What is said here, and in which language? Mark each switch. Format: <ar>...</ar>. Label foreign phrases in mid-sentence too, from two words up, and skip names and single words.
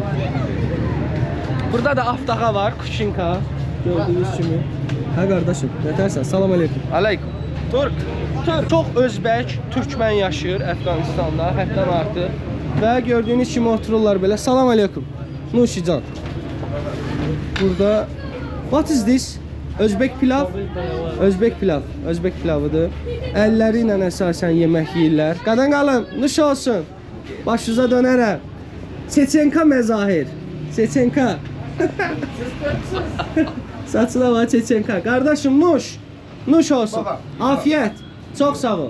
<az>Burada da aftağa var, kuçinka. Gördüyünüz kimi. Hə qardaşım, nətərsən? Salam aleykum. Aleykum. Türk. Çox özbək, türkmən yaşayır Əfqanistanda, həddən artıq. Və gördüyünüz kimi otururlar belə. Salam aleykum. Nuşican. Burada</az> <en>what is this?</en> <az>Özbek pilav. Özbek pilav. Özbek pilavıdır. Əlləri ilə əsasən yemək yeyirlər. Qadan qalın, nuş olsun. Başınıza dönərəm. Çeçenka məzahir. Çeçenka. Saçına var Çeçenka. Qardaşım nuş. Nuş olsun. Afiyet. Çox sağ ol.</az>